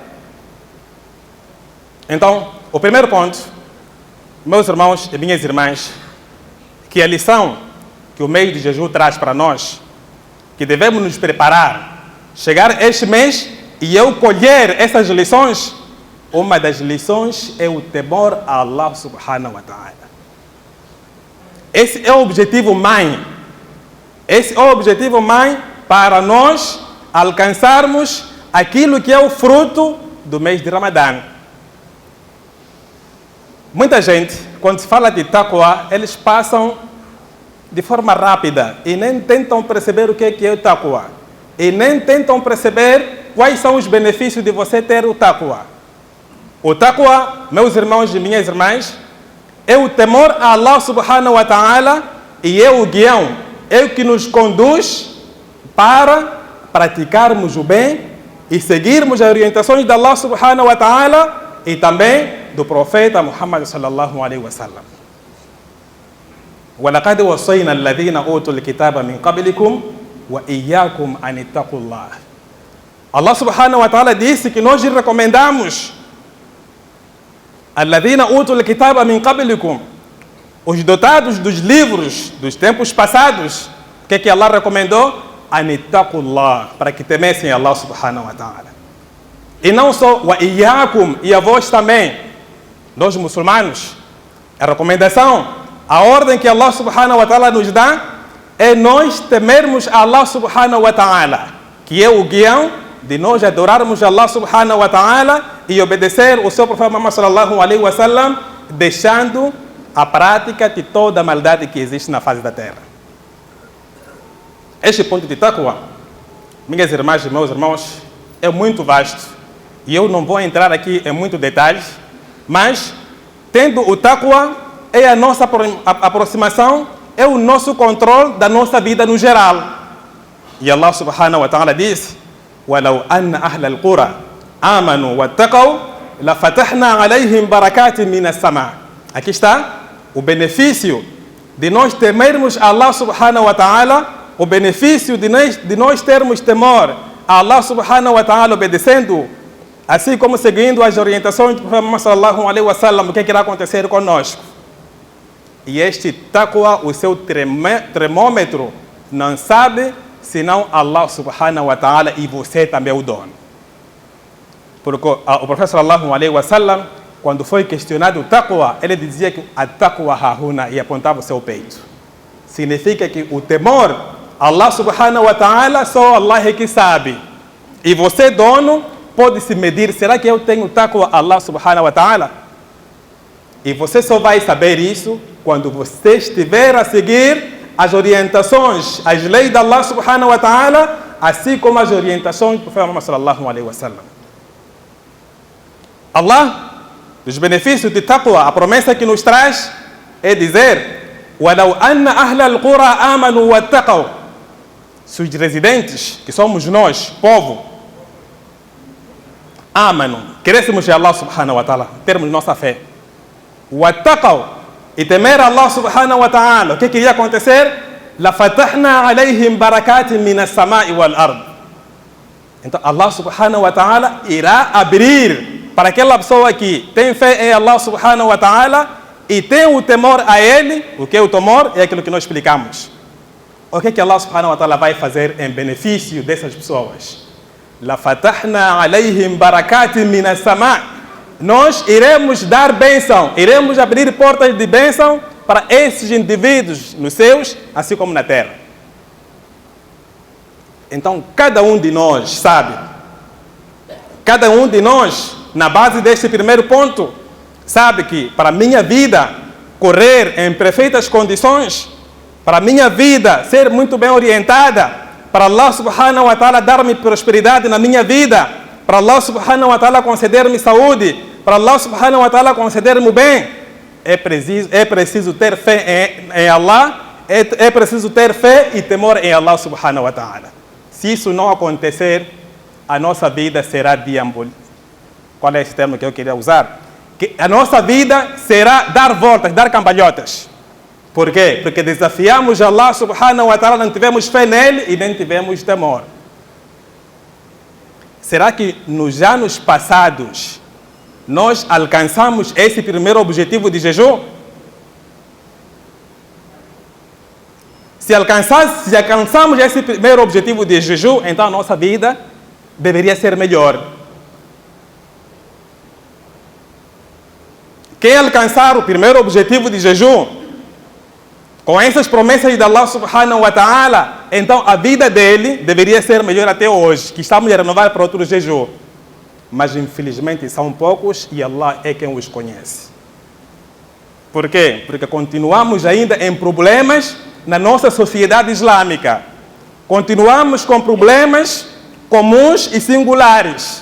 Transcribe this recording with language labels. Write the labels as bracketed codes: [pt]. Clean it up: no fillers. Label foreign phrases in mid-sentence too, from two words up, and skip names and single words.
[pt] Então, o primeiro ponto, meus irmãos e minhas irmãs, que a lição que o mês de jejum traz para nós, que devemos nos preparar, chegar este mês e eu colher essas lições. Uma das lições é o temor a Allah [ar] سبحانه وتعالى. [pt] Esse é o objetivo mãe. Esse é o objetivo mãe para nós alcançarmos aquilo que é o fruto do mês de Ramadã. Muita gente, quando se fala de taqwa, eles passam de forma rápida e nem tentam perceber o que é o taqwa. E nem tentam perceber quais são os benefícios de você ter o taqwa. O taqwa, meus irmãos e minhas irmãs, é o temor a Allah [ar] سبحانه وتعالى [pt] e é o guião, é o que nos conduz para praticarmos o bem e seguirmos as orientações de Allah [ar] سبحانه وتعالى [pt] e também do profeta Muhammad [ar] صلى الله عليه وسلم. وَلَقَدْ وَصَّيْنَا الَّذِينَ أُوتُوا الْكِتَابَ مِنْ قَبْلِكُمْ وَإِيَّاكُمْ أَنِ اتَّقُوا اللَّهَ. [pt] Allah [ar] سبحانه وتعالى [pt] disse que nós recomendamos [ar] الَّذِينَ أُوتُوا الْكِتَابَ مِنْ قَبْلِكُمْ, [pt] os dotados dos livros dos tempos passados. O que Allah recomendou? [ar] أَنِ اتَّقُوا اللَّهَ, [pt] para que temessem Allah [ar] سبحانه وتعالى. [pt] E não só وَإِيَّاكُمْ, e a vós também, nós muçulmanos. A recomendação, a ordem que Allah [ar] سبحانه وتعالى [pt] nos dá é nós temermos Allah [ar] سبحانه وتعالى, [pt] que é o guião de nós adorarmos Allah [ar] سبحانه وتعالى [pt] e obedecer o seu profeta Muhammad [ar] صلى الله عليه وسلم, [pt] deixando a prática de toda a maldade que existe na face da terra. Este ponto de taqwa, minhas irmãs e meus irmãos, é muito vasto e eu não vou entrar aqui em muitos detalhes, mas tendo o taqwa é a nossa aproximação, é o nosso controle da nossa vida no geral. [ar] E Allah سبحانه وتعالى diz: وَلَوْ أَنَّ أَهْلَ الْقُرَى آمَنُوا وَاتَّقَوْا لَفَتَحْنَا عَلَيْهِمْ بَرَكَاتٍ مِنَ السَّمَاءِ. [pt] Aqui está o benefício de nós temermos Allah [ar] سبحانه وتعالى, [pt] o benefício de nós termos temor a Allah [ar] سبحانه وتعالى, [pt] obedecendo, assim como seguindo as orientações do Profeta Muhammad [ar] صلى الله عليه وسلم, [pt] o que irá acontecer conosco. E este taqwa, o seu termômetro, não sabe senão Allah [ar] سبحانه وتعالى, [pt] e você também é o dono. Porque o Profeta [ar] صلى الله عليه وسلم, [pt] quando foi questionado o taqwa, ele dizia que a [ar] التقوى هاهنا, [pt] e apontava o seu peito. Significa que o temor, Allah [ar] سبحانه وتعالى, [pt] só Allah é que sabe. E você, dono, pode se medir, será que eu tenho [ar] تقوى الله سبحانه وتعالى? [pt] E você só vai saber isso quando você estiver a seguir as orientações, as leis de Allah [ar] سبحانه وتعالى, [pt] assim como as orientações do Profeta Muhammad [ar] صلى الله عليه وسلم. [pt] Allah, os benefícios de taqwa, a promessa que nos traz é dizer: [ar] وَلَوْ أَنَّ أَهْلَ الْقُرَى آمَنُوا وَاتَّقَوْا. [pt] Se os residentes, que somos nós, povo, amanu, crescemos de Allah [ar] سبحانه وتعالى, [pt] termos nossa fé, وَاتَّقَوْا, e temer Allah [ar] سبحانه وتعالى, [pt] o que iria acontecer? [ar] لَفَتَحْنَا عَلَيْهِمْ بَرَكَاتٍ مِنَ السَّمَاءِ وَالْأَرْضِ. [pt] Então Allah [ar] سبحانه وتعالى [pt] irá abrir para aquela pessoa que tem fé em Allah [ar] سبحانه وتعالى [pt] e tem o temor a Ele. O que é o temor? É aquilo que nós explicamos. O que Allah [ar] سبحانه وتعالى [pt] vai fazer em benefício dessas pessoas? [ar] لَفَتَحْنَا عَلَيْهِمْ بَرَكَاتٍ مِنَ السَّمَاءِ. [pt] Nós iremos dar bênção, iremos abrir portas de bênção para esses indivíduos nos céus, assim como na terra. Então, cada um de nós sabe, cada um de nós, na base deste primeiro ponto, sabe que para a minha vida correr em perfeitas condições, para a minha vida ser muito bem orientada, para Allah [ar] سبحانه وتعالى [pt] dar-me prosperidade na minha vida, para Allah [ar] سبحانه وتعالى [pt] conceder-me saúde, para Allah [ar] سبحانه وتعالى [pt] conceder-me o bem, é preciso ter fé em Allah, é preciso ter fé e temor em Allah [ar] سبحانه وتعالى. [pt] Se isso não acontecer, a nossa vida será deambulante. Qual é esse termo que eu queria usar? Que a nossa vida será dar voltas, dar cambalhotas. Por quê? Porque desafiamos Allah [ar] سبحانه وتعالى, [pt] não tivemos fé nele e nem tivemos temor. Será que nos anos passados nós alcançamos esse primeiro objetivo de jejum? Se alcançamos esse primeiro objetivo de jejum, então a nossa vida deveria ser melhor. Quem alcançar o primeiro objetivo de jejum, com essas promessas de Allah [ar] سبحانه وتعالى, [pt] então a vida dele deveria ser melhor até hoje, que estamos a renovar para outro jejum. Mas infelizmente são poucos e Allah é quem os conhece. Por quê? Porque continuamos ainda em problemas na nossa sociedade islâmica. Continuamos com problemas comuns e singulares.